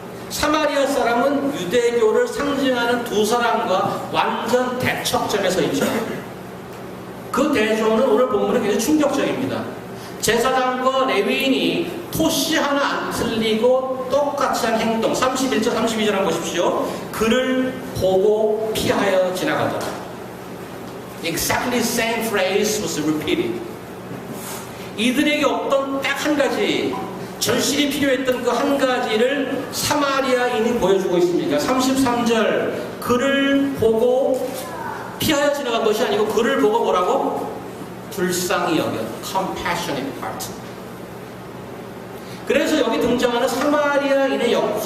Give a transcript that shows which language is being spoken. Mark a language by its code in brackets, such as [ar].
[ko] 사마리아 사람은 유대교를 상징하는 두 사람과 완전 대척점에 서 있죠. 그 대조는 오늘 본문은 굉장히 충격적입니다. 제사장과 레위인이 토시 하나 안 틀리고 똑같이 한 행동, 31절 32절 한번 보십시오. 그를 보고 피하여 지나가더라. [en] Exactly the same phrase was repeated. [ko] 이들에게 없던 딱 한 가지, 절실히 필요했던 그 한 가지를 사마리아인이 보여주고 있습니다. 33절, 그를 보고 피하여 지나간 것이 아니고 그를 보고 뭐라고? 불쌍히 여겨. [en] compassionate heart. [ko] 그래서 여기 등장하는 사마리아인의 역할,